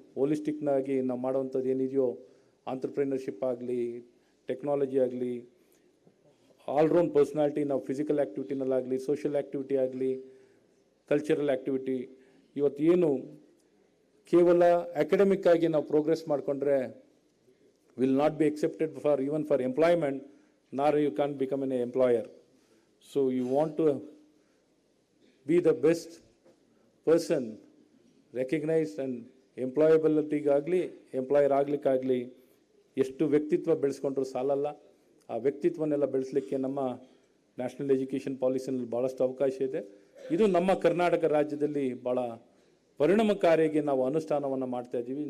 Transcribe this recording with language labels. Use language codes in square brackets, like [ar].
[kn] ಹೋಲಿಸ್ಟಿಕ್ನಾಗಿ ನಾವು ಮಾಡೋವಂಥದ್ದು ಏನಿದೆಯೋ, ಆಂಟ್ರಪ್ರಿನರ್ಶಿಪ್ ಆಗಲಿ, ಟೆಕ್ನಾಲಜಿ ಆಗಲಿ, ಆಲ್ರೌಂಡ್ ಪರ್ಸ್ನಾಲಿಟಿ, ನಾವು ಫಿಸಿಕಲ್ ಆ್ಯಕ್ಟಿವಿಟಿನಲ್ಲಾಗಲಿ, ಸೋಷಿಯಲ್ ಆ್ಯಕ್ಟಿವಿಟಿ ಆಗಲಿ, ಕಲ್ಚರಲ್ ಆ್ಯಕ್ಟಿವಿಟಿ, ಇವತ್ತು ಏನು ಕೇವಲ ಅಕಾಡೆಮಿಕ್ ಆಗಿ ನಾವು ಪ್ರೋಗ್ರೆಸ್ ಮಾಡಿಕೊಂಡ್ರೆ [en] Will not be accepted for even for employment, nor you can't become an employer. So you want to be the best person, recognized and employability-ಗಾಗಲಿ [kn] employer ಆಗಲಿಕ್ಕಾಗಲಿ ಎಷ್ಟು ವ್ಯಕ್ತಿತ್ವ ಬೆಳೆಸ್ಕೊಂಡ್ರೂ ಸಾಲಲ್ಲ. ಆ ವ್ಯಕ್ತಿತ್ವನೆಲ್ಲ ಬೆಳೆಸಲಿಕ್ಕೆ ನಮ್ಮ ನ್ಯಾಷನಲ್ ಎಜುಕೇಷನ್ ಪಾಲಿಸಿನಲ್ಲಿ ಭಾಳಷ್ಟು ಅವಕಾಶ ಇದೆ. ಇದು ನಮ್ಮ ಕರ್ನಾಟಕ ರಾಜ್ಯದಲ್ಲಿ ಭಾಳ ಪರಿಣಾಮಕಾರಿಯಾಗಿ ನಾವು ಅನುಷ್ಠಾನವನ್ನು ಮಾಡ್ತಾ ಇದ್ದೀವಿ.